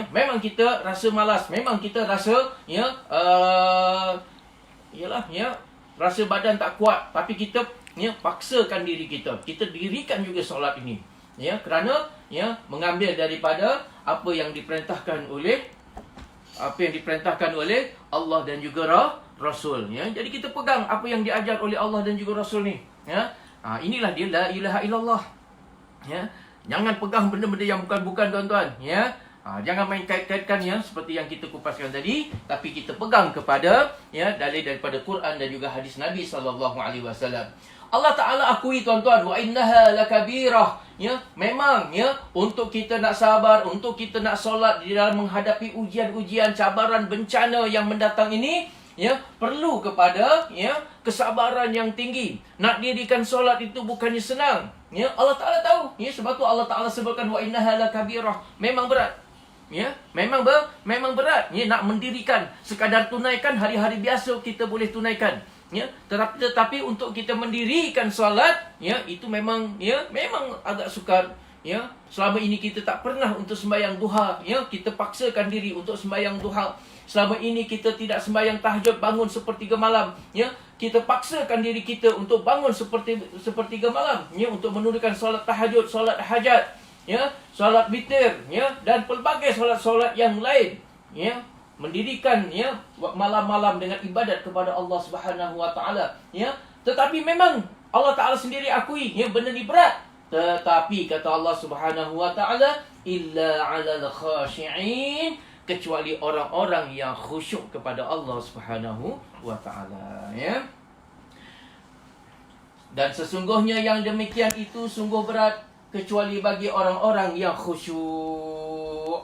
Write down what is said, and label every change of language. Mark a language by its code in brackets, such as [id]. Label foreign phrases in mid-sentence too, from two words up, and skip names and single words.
[ms] Memang kita rasa malas, memang kita rasa, ya, rasa badan tak kuat, tapi kita, ya, paksakan diri kita dirikan juga solat ini, ya, kerana, ya, mengambil daripada apa yang diperintahkan oleh Allah dan juga Rasul, ya. Jadi kita pegang apa yang diajar oleh Allah dan juga Rasul ni, ya. Inilah dia [ar] لا إله إلا الله, [ms] ya. Jangan pegang benda-benda yang bukan-bukan tuan-tuan, ya. Jangan main kait-kaitkan, ya, seperti yang kita kupaskan tadi, tapi kita pegang kepada, ya, dalil daripada Quran dan juga hadis Nabi SAW. Allah Ta'ala akui tuan-tuan, [ar] وإنها لكبيرة, [ms] ya, memang, ya, untuk kita nak sabar, untuk kita nak solat di dalam menghadapi ujian-ujian, cabaran, bencana yang mendatang ini, ya, perlu kepada, ya, kesabaran yang tinggi. Nak dirikan solat itu bukannya senang, ya. Allah Ta'ala tahu, ya, sebab tu Allah Ta'ala sebutkan [ar] وإنها لكبيرة, [ms] memang berat, ya, memang berat, ya, nak mendirikan. Sekadar tunaikan hari-hari biasa kita boleh tunaikan, ya, tetapi untuk kita mendirikan solat, ya, itu memang, ya, memang agak sukar, ya. Selama ini kita tak pernah untuk sembahyang duha, ya, kita paksakan diri untuk sembahyang duha. Selama ini kita tidak sembahyang tahajud, bangun sepertiga malam, ya. Kita paksakan diri kita untuk bangun sepertiga malam, ya, untuk menunaikan solat tahajud, solat hajat, ya, solat witir, ya, dan pelbagai solat-solat yang lain, ya. Mendirikan, ya, malam-malam dengan ibadat kepada [ar] الله سبحانه وتعالى, [ms] ya. Tetapi memang Allah Ta'ala sendiri akui, ya, benda ni berat. Tetapi kata [ar] الله سبحانه وتعالى, إلا على الخاشعين, [ms] kecuali orang-orang yang khusyuk kepada [ar] الله سبحانه وتعالى, [ms] ya. Dan sesungguhnya yang demikian itu sungguh berat, kecuali bagi orang-orang yang khusyuk.